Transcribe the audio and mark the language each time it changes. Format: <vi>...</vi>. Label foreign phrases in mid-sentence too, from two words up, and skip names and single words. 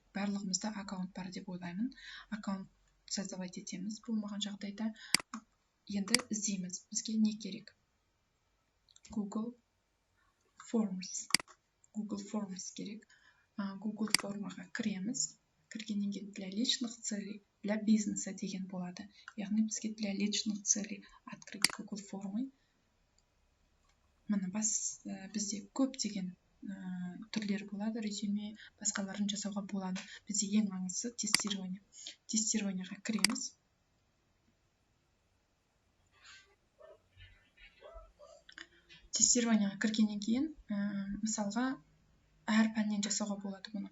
<kk>Барлығымызда аккаунт бар деп ойлаймын. Аккаунт создавать етеміз. Болмаған жағдайда енді іздейміз. Бізге не керек? Google Forms керек. Google формаға кіреміз. Кіргеннен кейін</kk> <ru>для личных целей, для бизнеса</ru> <kk>деген болады. Яғни бізге</kk> <ru>для личных целей открыть Google формы.</ru> <kk>Мына бізде көптеген түрлер болады, резюме, басқаларын жасауға болады. Бізде ең маңыздысы тестирование. Тестированияға кіреміз. Тестированияға кіргеннен кейін, мысалға, әр пәннен жасауға болады бұны.</kk>